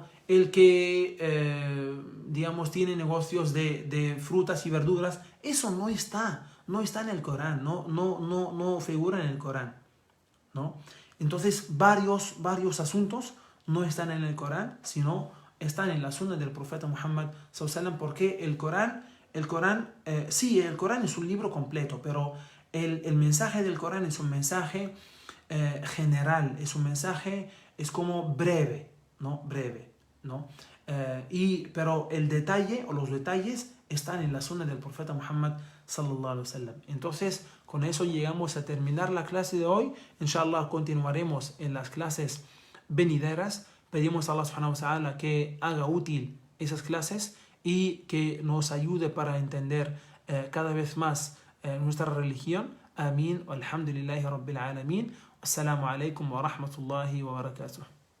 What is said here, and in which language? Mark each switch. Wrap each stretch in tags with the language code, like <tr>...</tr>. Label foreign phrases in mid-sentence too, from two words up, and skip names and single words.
<es>El que, tiene negocios de frutas y verduras, eso no está en el Corán, no figura en el Corán, ¿no? Entonces, varios asuntos no están en el Corán, sino están en la sunna del profeta Muhammad</es> <ar>صلى الله عليه وسلم,</ar> <es>porque el Corán, sí, el Corán es un libro completo, pero el mensaje del Corán es un mensaje general, es como breve, ¿no? Pero el detalle o los detalles están en la sunna del profeta Muhammad</es> <ar>صلى الله عليه وسلم.</ar> <es>Entonces, con eso llegamos a terminar la clase de hoy. Inshallah, continuaremos en las clases venideras. Pedimos a Allah</es> <ar>سبحانه وتعالى</ar> <es>que haga útil esas clases y que nos ayude para entender cada vez más nuestra religión. Amén.</es> <ar>الحمد لله رب العالمين. السلام عليكم ورحمة الله وبركاته.</ar>